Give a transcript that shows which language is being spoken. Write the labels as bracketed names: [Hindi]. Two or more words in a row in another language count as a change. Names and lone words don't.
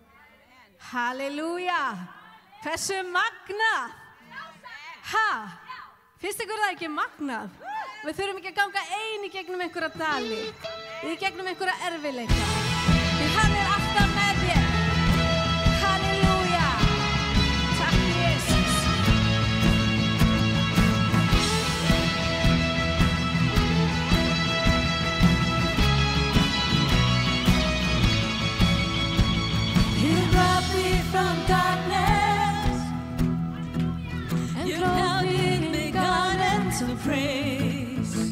[Icelandic] Halleluja! Hversu magnað! Ha? Finnst ykkur það ekki magnað? Við þurfum ekki að ganga ein í gegnum einhverja dali, í gegnum einhverja erfiðleika. Því hann alltaf með þér. Halleluja. Takk Jesus. [English] You brought me from darkness and clothed me in garments of praise.